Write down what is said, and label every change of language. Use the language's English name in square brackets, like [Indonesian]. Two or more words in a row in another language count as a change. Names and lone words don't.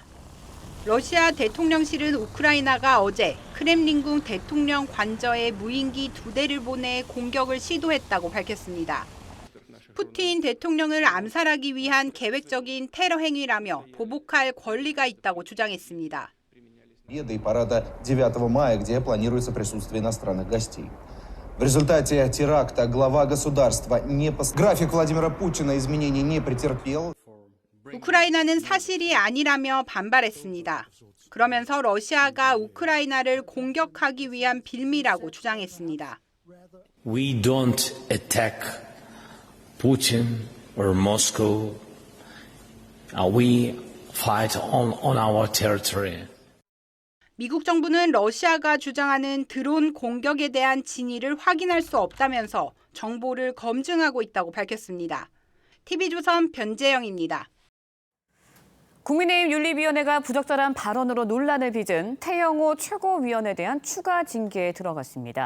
[Korean] 러시아 대통령실은 우크라이나가 어제 크렘린궁 대통령 관저에 무인기 2대를 보내 공격을 시도했다고 밝혔습니다. 푸틴 대통령을 암살하기 위한 계획적인 테러 행위라며 보복할 권리가 있다고 주장했습니다. [Russian] В результате теракта глава государства график Владимира Путина изменений не претерпел. [Korean] 우크라이나는 사실이 아니라며 반발했습니다. 그러면서 러시아가 우크라이나를 공격하기 위한 빌미라고 주장했습니다. [English] We don't attack Putin or Moscow. We fight on our territory. [Korean] 미국 정부는 러시아가 주장하는 드론 공격에 대한 진위를 확인할 수 없다면서 정보를 검증하고 있다고 밝혔습니다. TV조선 변재영입니다. 국민의힘 윤리위원회가 부적절한 발언으로 논란을 빚은 태영호 최고위원에 대한 추가 징계에 들어갔습니다.